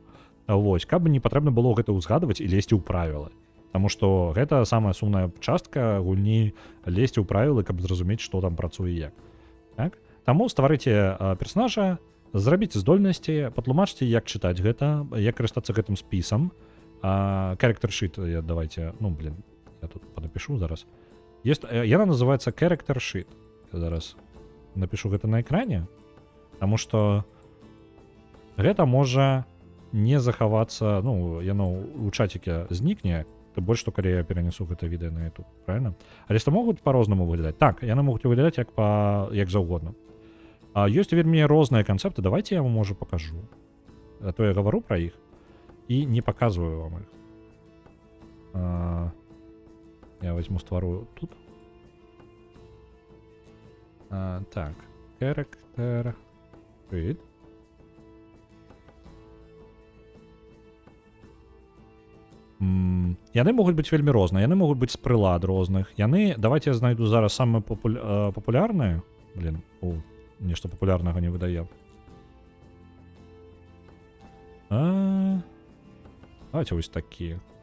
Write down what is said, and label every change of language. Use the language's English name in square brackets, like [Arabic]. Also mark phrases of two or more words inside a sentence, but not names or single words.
[Belarusian] Вось, каб не патрэбна было гэта ўзгадваць і лезці ў правілы. Таму што гэта самая сумная частка гульні, лезці ў правілы, каб зразумець, што там працуе як. Так? Таму стварыце персонажа, зрабіце здольнасці, патлумачце, як чытаць гэта, як карыстацца гэтым спісам. [English] Character sheet, [Belarusian] давайте, я тут падапішу зараз. Есть, яна называется [English] character sheet. [Belarusian] Я зараз напишу гэта на экране, таму што гэта можа не захавацца, ну, яно ў чаціке знікне, тым больш, што калі я перанесу гэта відэа на YouTube, правильно? Але што могуць па-рознаму выглядаць? Так, яны могуць выглядаць як заўгодна. Ёсць вельмі розныя канцэпты, давайте я вам, можа, пакажу. А то я гавару пра іх і не паказваю вам іх. Я возьму, ствару тут. Так, [English] character sheet. [Belarusian] Яны могуць быць вельмі розныя, яны могуць быць з прылад розных. Яны, давайте я знайду зараз самыя папулярныя. Блин, нешта папулярнага не выдае. Давайте вось такія.